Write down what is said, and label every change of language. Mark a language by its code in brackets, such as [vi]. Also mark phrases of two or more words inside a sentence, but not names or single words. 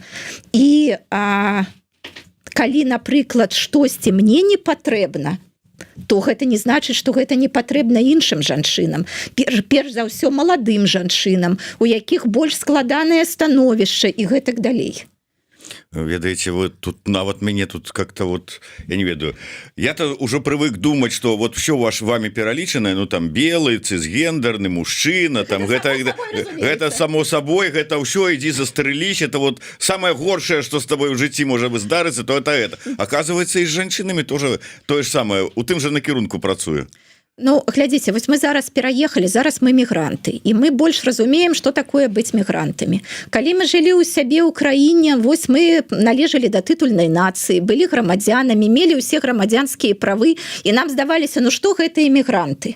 [be] І калі, напрыклад, штосьці мне не патрэбна, то гэта не значыць, што гэта не патрэбна іншым жанчынам. Перш за ўсё маладым жанчынам, у якіх больш складанае становішча і гэтак далей. Ведаеце, вы тут нават мяне тут [ru] как-то вот я не ведаю, я-то уже привык думать, что вот все ваш вами [be] пералічанае, ну там белый цисгендерны мужчына, там гэта [ru] само собой, [be] гэта ўсё ідзі застрэліць, [ru] это вот самое горшее, что с тобой [be] в жыцці можа бы здарыцца, [ru] то это оказывается, [be] и с жанчынамі тоже тое ж самое, у тым же накірунку працуе. Ну, глядзіце, вось мы зараз пераехалі, зараз мы мігранты, і мы больш разумеем, што такое быць мігрантамі. Калі мы жылі ў сябе ў краіне, вось мы належалі да тытульнай нацыі, былі грамадзянамі, мелі ўсе грамадзянскія правы, і нам здаваліся, ну што гэта эмігранты?